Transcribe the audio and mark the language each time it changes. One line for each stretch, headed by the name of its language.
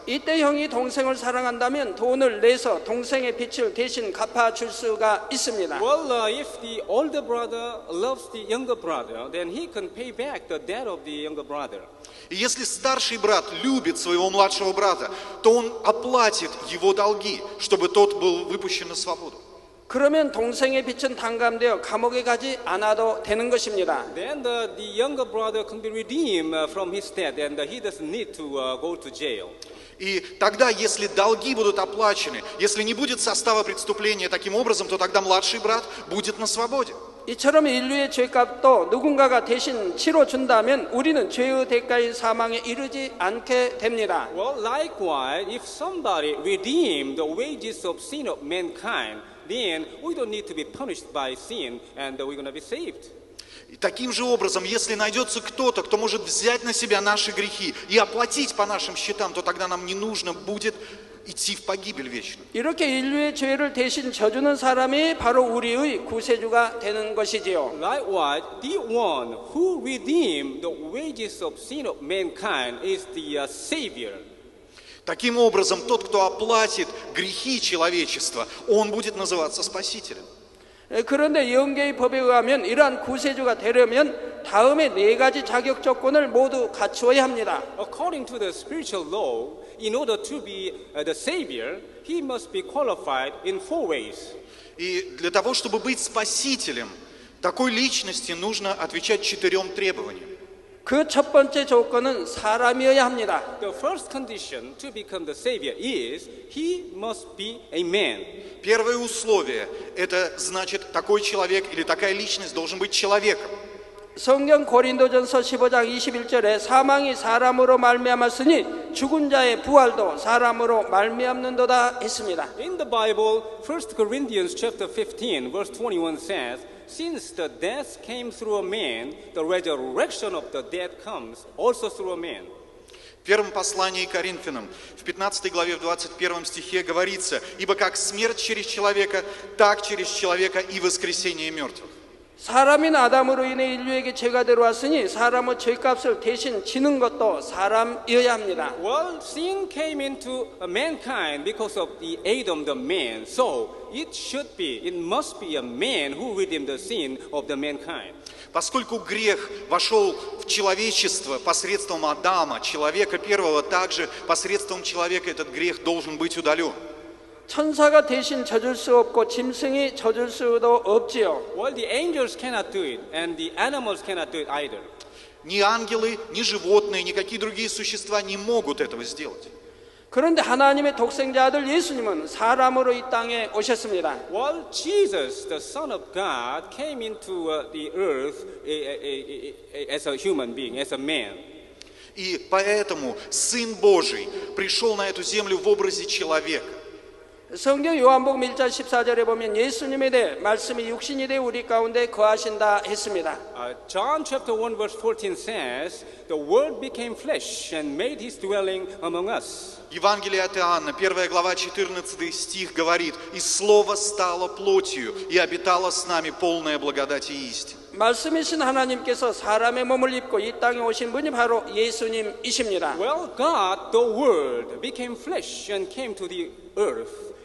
Korean: 이때 형이 동생을 사랑한다면 돈을 내서 동생의 빚을 대신 갚아줄 수가 있습니다.
English: Well, if the older brother loves the younger brother, then he can pay back the debt of the younger brother.
Russian: И если старший брат любит своего младшего брата, то он оплатит его долги, чтобы тот был выпущен на свободу.
Korean: 그러면 동생의 빚은 탕감되어 감옥에 가지 않아도 되는 것입니다.
English: Then the younger brother can be redeemed from his debt, and he doesn't need to go to jail.
Russian: И тогда, если долги будут оплачены, если не будет состава преступления таким образом, то тогда младший брат будет на свободе.
Korean: 이처럼 인류의 죄값도 누군가가 대신 치러준다면 우리는 죄의 대가인 사망에 이르지 않게 됩니다.
English: Well, likewise, if somebody redeemed the wages of sin of mankind, then we don't need to be punished by sin, and we're going to be saved.
Russian: И таким же образом, если найдется кто-то, кто может взять на себя наши грехи и оплатить по нашим счетам, то тогда нам не нужно будет идти в погибель вечную.
Korean: 이렇게 인류의 죄를 대신 져주는 사람이 바로 우리의 구세주가 되는 것이지요.
English: Likewise, the one who redeemed the wages of sin of mankind is the Savior.
Russian: Таким образом, тот, кто оплатит грехи человечества, он будет называться Спасителем.
Korean: 그런데 영계의 법에 의하면 이러한 구세주가 되려면 다음에 네 가지 자격 조건을 모두 갖추어야 합니다.
English: According to the spiritual law, in order to be the Savior, he must be qualified in four ways.
Russian: И для того, чтобы быть Спасителем, такой личности нужно отвечать 4 требованиям.
Korean: 그 첫 번째 조건은 사람이어야 합니다.
English: The first condition to become the Savior is he must be a man.
Russian: Первое условие – это значит, такой человек или такая личность должен быть человеком.
Korean: 성경 고린도전서 15장 21절에 사망이 사람으로 말미암았으니 죽은 자의 부활도 사람으로 말미암는도다 했습니다.
English: In the Bible, 1 Corinthians chapter 15, verse 21 says, since the death came through a man, the resurrection of the dead comes also through a man.
Russian: В первом послании к Коринфянам, в 15 главе, в 21 стихе говорится: «Ибо как смерть через человека, так через человека и воскресение мертвых».
Korean: 사람인 아담으로 인해 인류에게 죄가 들어왔으니 사람의 죄값을 대신 지는 것도 사람이어야 합니다.
English: Well, sin came into mankind because of the Adam, the man. So it must be a man who redeemed the sin of the mankind.
Russian: Поскольку грех вошел в человечество посредством Адама, человека первого, также посредством человека этот грех должен быть удален.
Korean: 천사가 대신 져줄 수 없고 짐승이 져줄 수도 없지요.
English: Well, the angels cannot do it, and the animals cannot do it either.
Russian: Ни ангелы, ни животные, никакие другие существа не могут этого сделать.
Korean: 그런데 하나님의 독생자 아들 예수님은 사람으로 이 땅에 오셨습니다.
English: Well, Jesus, the Son of God, came into the earth as a human being, as a man.
Russian: И поэтому Сын Божий пришел на эту землю в образе человека.
Korean: 성경 요한복음 1장 14절에 보면 예수님에 대해 말씀이 육신이 되어 우리 가운데 거하신다 했습니다.
English: John chapter 1 verse 14 says, the Word became flesh and made his dwelling among us.
Russian: Евангелие от Иоанна, 1 глава, 14 стих говорит: «И Слово стало плотью, и обитало с нами полная благодать и истина».
Korean: 말씀이신 하나님께서 사람의 몸을 입고 이 땅에 오신 분이 바로 예수님이십니다.
English: Well, God, the Word, became flesh and came to the earth.